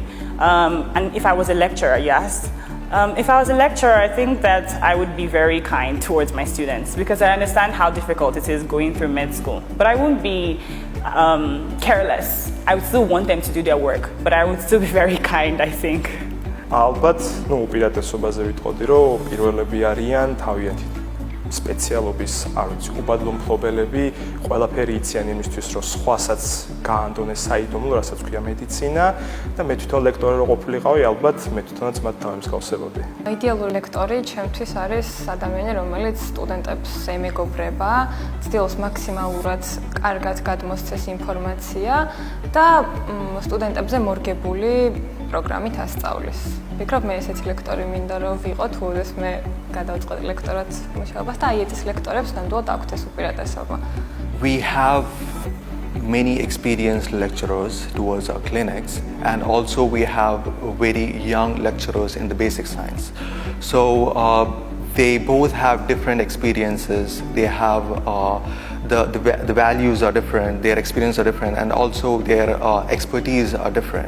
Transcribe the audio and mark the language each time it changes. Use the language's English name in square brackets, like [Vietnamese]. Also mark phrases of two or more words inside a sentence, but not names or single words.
[English] And if I was a lecturer, yes. If I was a lecturer, I think that I would be very kind towards my students because I understand how difficult it is going through med school. But I wouldn't be careless. I would still want them to do their work, but I would still be very kind, I think. [Georgian] ალბათ, უპირატესობაზე ვიტყოდი, რომ პირველები არიან თავიანთი სპეციალობის, არ ვიცი, უბადლო მფლობელები, ყველაფერი იციან იმისთვის, რომ სხვასაც გაანდონეს საიდუმლო, რასაც ქვია მედიცინა და მე თვითონ ლექტორი რო ყოფილიყავი, ალბათ მე თვითონაც მათ დავემსგავსებოდი. Ideალური ლექტორი ჩემთვის არის ადამიანი, რომელიც სტუდენტებს ემეგობრება, ცდილობს მაქსიმალურად კარგად გადმოსცეს ინფორმაცია და სტუდენტებზე მორგებული პროგრამით ასწავლის. ვფიქრობ, მე ესეთი ლექტორი მინდა რომ ვიყო, თუ ეს მე გადავწყვეტ ლექტორად მუშაობას და აი ეს ლექტორებს ნამდვილად აქვთ ეს უპირატესობა. [English] We have many experienced lecturers towards our clinics, and also we have very young lecturers in the basic science. So they both have different experiences. They have the values are different, their experience are different, and also their expertise are different.